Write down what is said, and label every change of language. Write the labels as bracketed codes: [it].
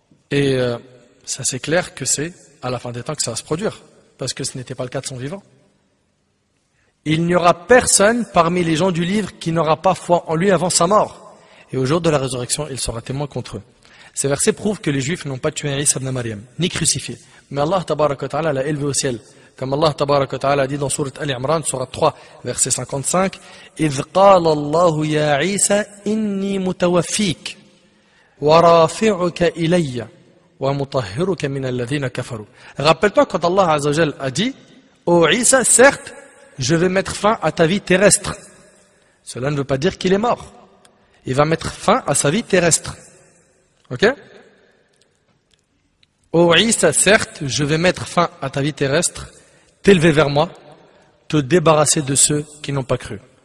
[fr] Et ça c'est clair que c'est à la fin des temps que ça va se produire, parce que ce n'était pas le cas de son vivant. Il n'y aura personne parmi les gens du livre qui n'aura pas foi en lui avant sa mort. Et au jour de la résurrection, il sera témoin contre eux. Ces versets prouvent que les Juifs n'ont pas tué Isa ibn Maryam, ni crucifié. Mais Allah tabaraka wa ta'ala l'a élevé au ciel. Comme Allah tabaraka wa ta'ala a dit dans Sourate Al-Imran, Sourate 3, verset 55, [ar] إِذْ قَالَ اللَّهُ يَا عِيسَى إِنِّي مُتَوَفِّيكَ وَرَافِعُكَ إِلَيَّ وَمُطَهِّرُكَ مِنَ الَّذِينَ كَفَرُوا. [fr] Rappelle-toi quand Allah Azza wa Jal a dit, ô Isa, certes, je vais mettre fin à ta vie terrestre. Cela ne veut pas dire qu'il est mort. Il va mettre fin à sa vie terrestre. Ok? Ô Isa, certes, je vais mettre fin à ta vie terrestre, t'élever vers moi, te débarrasser de ceux qui n'ont pas cru.